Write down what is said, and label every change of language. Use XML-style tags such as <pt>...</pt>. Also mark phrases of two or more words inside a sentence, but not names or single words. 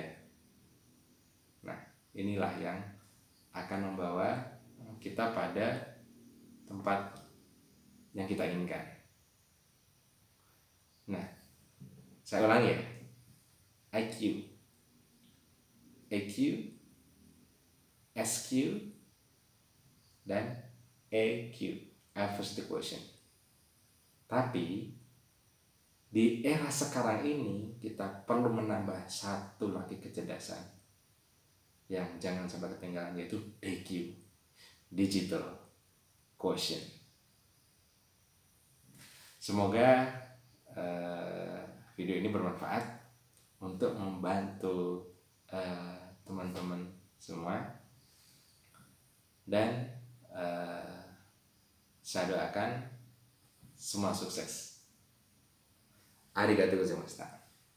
<id>Nah, inilah yang akan membawa kita pada tempat yang kita inginkan. Nah, saya ulangi ya. IQ, EQ, SQ, dan EQ,</id> <en>average the quotient.</en> <id>Tapi di era sekarang ini kita perlu menambah satu lagi kecerdasan yang jangan sampai ketinggalan, yaitu DQ,</id> <en>digital quotient.</en> <id>Semoga video ini bermanfaat untuk membantu teman-teman semua, dan saya doakan semua sukses.</id> <ja>ありがとうございました.</ja>